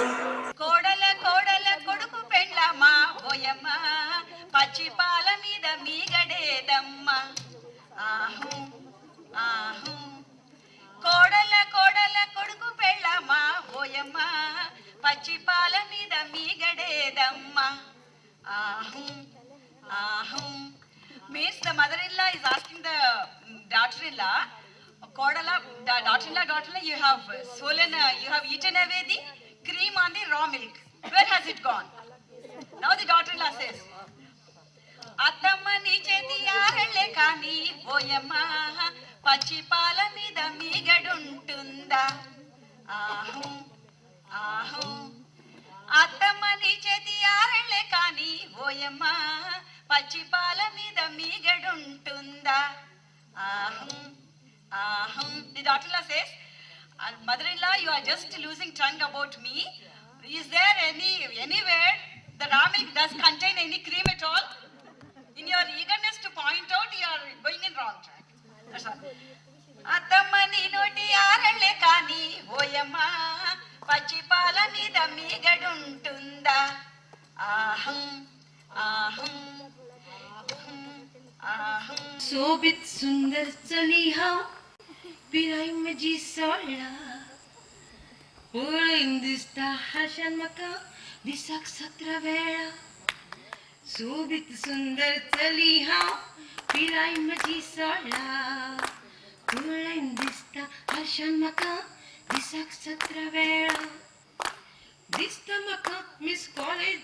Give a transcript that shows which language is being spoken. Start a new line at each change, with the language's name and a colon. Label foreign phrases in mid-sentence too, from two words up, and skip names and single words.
Telugu: కోడల కోడల కొడుకు పెండ్లమ్మా ఓయమ్మ పచ్చి పాల మీద మీగడేదమ్మ ఆహు ఆహు కోడల కోడల కొడుకు పెళ్ళమ్మా ఓయమ్మ పచ్చి పాల మీద మీగడేదమ్మ ఆహు ఆహు
English: means the mother-in-law is asking the daughter-in-law, Kodala, daughter-in-law, you have swollen, you have eaten away the cream on the raw milk. Where has it gone? Now the daughter-in-law says,
Telugu: అత్తమ్మ నీ చేతి యారెల్లె కాని ఓయమ్మ పచ్చి పాల మీద మీగడుంటుందా ఆహు ఆహు అత్తమ్మ నీ చేతి యారెల్లె కాని ఓయమ్మ పచ్చి పాల మీద మీగడుంటుందా ఆహు ఆహు.
English: The daughter-in-law says, mother-in-law, you are just losing tongue about me. Is there anywhere the raw milk does contain any cream at all? In your eagerness to point out, you are going in wrong track. That's all.
Telugu: అత్తమ్మ నీ నోటి యారల్లె కాని ఓయమ్మ పచ్చి పాల మీద మీగడుంటుందా ఆహుం ఆహుం ఆహుం.
Konkani: शोभित सुंदर चली हाव पिराई मजी सोळा पळून दिसता हाशान म्हाका दिसाक 17 वेळा शोभित सुंदर चली हाव पिराई मजी सोळा पळून दिसता हाशान म्हाका दिसाक 17 वेळा दिसता म्हाका
English: miss college